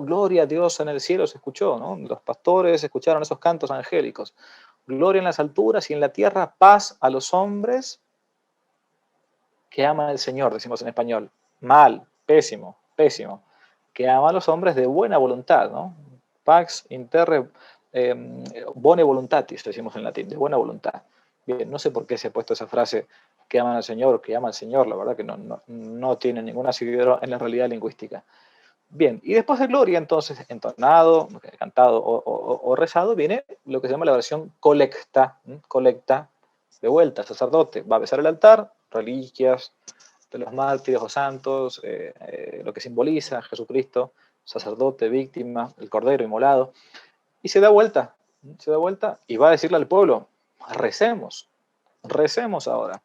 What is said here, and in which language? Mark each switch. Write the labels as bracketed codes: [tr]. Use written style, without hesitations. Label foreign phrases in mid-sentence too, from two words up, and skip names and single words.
[es] Gloria a Dios en el cielo se escuchó, ¿no? Los pastores escucharon esos cantos angélicos. Gloria en las alturas y en la tierra, paz a los hombres que aman al Señor, decimos en español. Mal, pésimo, pésimo. Que ama a los hombres de buena voluntad, ¿no? [la] Pax interre bone voluntatis, [es] decimos en latín, de buena voluntad. Bien, no sé por qué se ha puesto esa frase que aman al Señor o que ama al Señor, la verdad que no tiene ningún asidero en la realidad lingüística. Bien, y después de Gloria, entonces, entonado, cantado o rezado, viene lo que se llama la oración colecta, colecta, de vuelta, sacerdote, va a besar el altar, reliquias de los mártires o santos, lo que simboliza Jesucristo, sacerdote, víctima, el cordero inmolado, y se da vuelta y va a decirle al pueblo, recemos ahora.